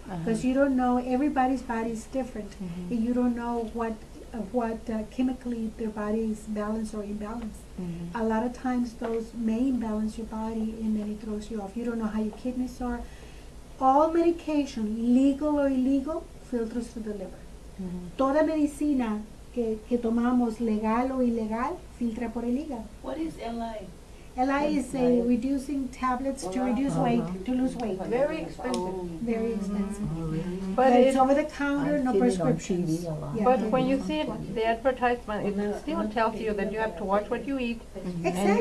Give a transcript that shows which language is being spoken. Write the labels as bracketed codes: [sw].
[en] Because you don't know, everybody's body is different. And you don't know what chemically their body is balanced or imbalanced. A lot of times those may imbalance your body and then it throws you off. You don't know how your kidneys are. All medication, legal or illegal, filters through the liver. [es] Toda medicina que tomamos, legal o ilegal, filtra por el hígado. [en] What is LI? LI is a reducing tablets to reduce weight, to lose weight. Very expensive. Very expensive. But It's it, over the counter, no prescriptions. Yeah. but when you see it, the advertisement, it still tells you that you have to watch what you eat and you have